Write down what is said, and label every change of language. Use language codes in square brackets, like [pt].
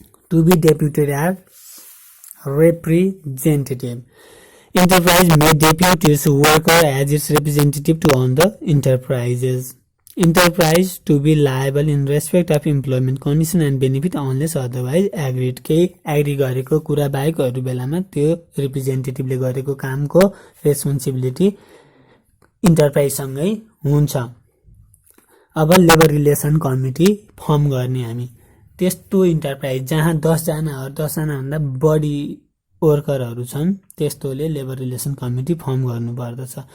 [en] To be deputed as representative. Enterprise may depute its worker as its representative to own the enterprises. Enterprise to be liable in respect of employment condition and benefit unless otherwise agreed. [ne] केही agree गरेको कुरा बाहेकहरू बेलामा त्यो रिप्रेजेन्टेटिभले गरेको कामको responsibility इन्टरप्राइजसँगै हुन्छ। अब labour relation committee form गर्ने हामी त्यस्तो इन्टरप्राइज जहाँ 10जनाभन्दा बढी वर्करहरू छन् त्यस्तोले लेबर रिलेसन कमिटी फर्म गर्नुपर्दछ।